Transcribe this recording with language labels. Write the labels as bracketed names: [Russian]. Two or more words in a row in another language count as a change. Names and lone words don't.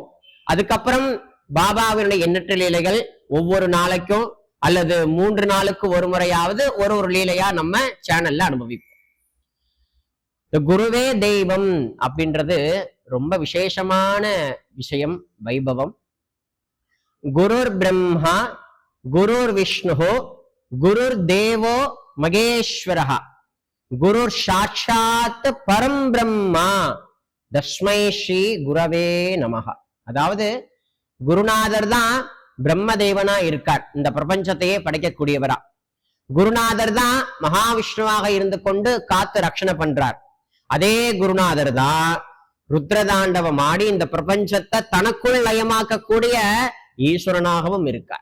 [Tamil] அதுக்கப்புறம் பாபாவினுடைய எண்ணற்ற லீலைகள் ஒவ்வொரு நாளைக்கும் அல்லது 3 நாளுக்கு ஒரு முறையாவது ஒரு லீலையா நம்ம சேனல்ல அனுபவிப்போம். இந்த குருவே தெய்வம் அப்படின்றது ரொம்ப விசேஷமான விஷயம், வைபவம். [Sanskrit] गुरुर् ब्रह्मा गुरुर् विष्णुः गुरुर् देवो महेश्वरः गुरुः साक्षात् परं ब्रह्म तस्मै श्री गुरवे नमः. [Tamil] அதாவது குருநாதர் தான் பிரம்ம தேவனா இருக்கார், இந்த பிரபஞ்சத்தையே படைக்கக்கூடியவரா. குருநாதர் தான் மகாவிஷ்ணுவாக இருந்து கொண்டு காத்து ரட்சணை பண்றார். அதே குருநாதர் தான் ருத்ரதாண்டவம் ஆடி இந்த பிரபஞ்சத்தை தனக்குள் லயமாக்கக்கூடிய ஈஸ்வரனாகவும் இருக்கார்.